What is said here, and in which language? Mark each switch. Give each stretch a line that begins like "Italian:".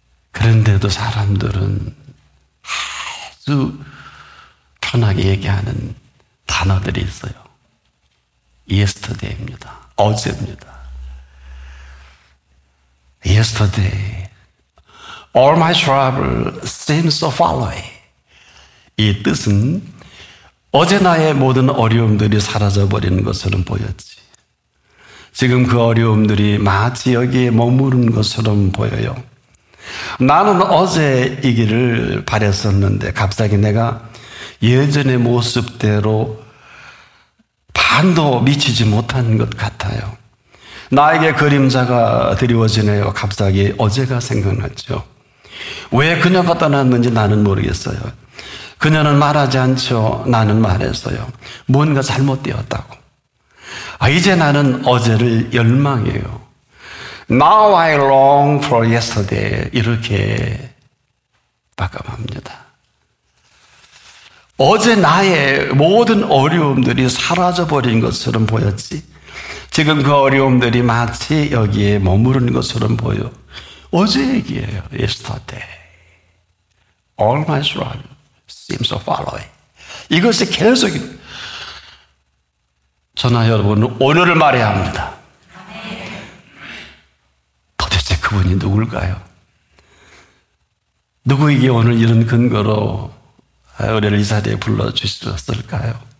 Korean: 그런데도 사람들은 아주 편하게 얘기하는 단어들이 있어요. yesterday입니다. 어제입니다. yesterday.
English: All my trouble seems so far away.
Korean: 이 뜻은 어제 나의 모든 어려움들이 사라져버리는 것처럼 보였지. 지금 그 어려움들이 마치 여기에 머무른 것처럼 보여요. 나는 어제 이기를 바랬었는데 갑자기 내가 예전의 모습대로 반도 미치지 못한 것 같아요. 나에게 그림자가 드리워지네요. 갑자기 어제가 생각났죠. 왜 그녀가 떠났는지 나는 모르겠어요. 그녀는 말하지 않죠. 나는 말했어요. 뭔가 잘못되었다고. 이제 나는 어제를 열망해요.
English: Now I long for yesterday.
Korean: 이렇게 바꿔봅니다. 어제 나의 모든 어려움들이 사라져버린 것처럼 보였지. 지금 그 어려움들이 마치 여기에 머무르는 것처럼 보여. 어제 얘기예요. Yesterday.
English: All my trouble seems so far away.
Korean: 이것이 계속 저나 여러분 오늘을 말해야 합니다. 도대체 그분이 누굴까요? 누구에게 오늘 이런 근거로 우리를 이 자리에 불러주셨을까요?